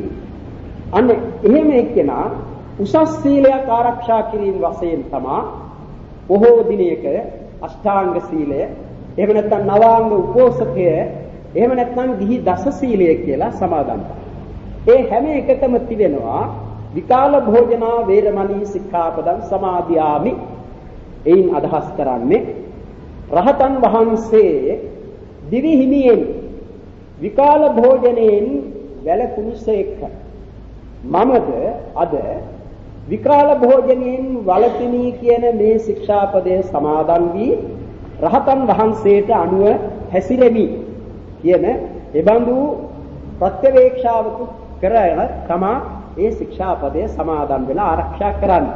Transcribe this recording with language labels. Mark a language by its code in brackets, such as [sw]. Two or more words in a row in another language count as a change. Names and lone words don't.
[si] අන්න එහෙම එක්කෙනා උසස් සීලයක් ආරක්ෂා කිරීම වශයෙන් තමයි බොහෝ දිනයක අෂ්ටාංග සීලය, එහෙම නැත්නම් නවාංග උපෝසථය, එහෙම නැත්නම් ගිහි දස සීලය කියලා සමාදන් කරනවා. ඒ හැම එකටම තිබෙනවා [pi] විකාල භෝජනා වේරමණී සික්ඛාපදං සමාදියාමි. [si] එයින් අදහස් කරන්නේ රහතන් වහන්සේ දිවි හිමියෙන් විකාල භෝජනයෙන් වැළකුණුසේක. මමද අද විකාල භෝජනයෙන් වළකිනි කියන මේ ශික්ෂාපදයේ සමාදන් වී රහතන් වහන්සේට අනුව හැසිරෙමි කියන එබඳු ප්‍රත්‍යවේක්ෂාවක කරගෙන තමා ඒ ශික්ෂාපදයේ සමාදන් වෙලා ආරක්ෂා කරන්නේ.